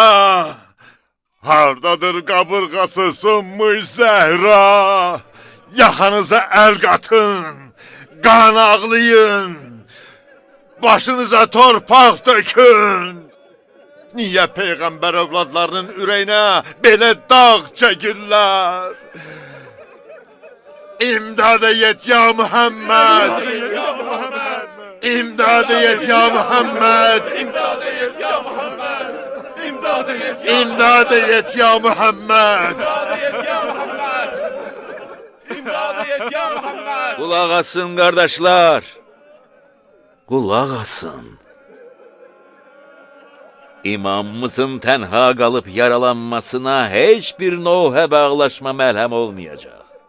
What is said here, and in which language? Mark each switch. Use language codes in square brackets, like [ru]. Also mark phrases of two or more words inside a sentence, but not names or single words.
[az] Hardadır qabırğası sınmış Zəhra? Yaxanıza əl qatın, qan ağlayın, başınıza torpaq dökün. Niyə Peyğəmbər övladlarının ürəyinə belə dağ çəkirlər? İmdada yet ya Muhammed! İmdada yet ya Muhammed! İmdada yet ya Muhammed! İmdada yet ya Muhammed! Qulaq asın, qardaşlar. Qulaq asın. İmamımızın tənha qalıb yaralanmasına heç bir novhə bağlaşma məlhəm olmayacaq.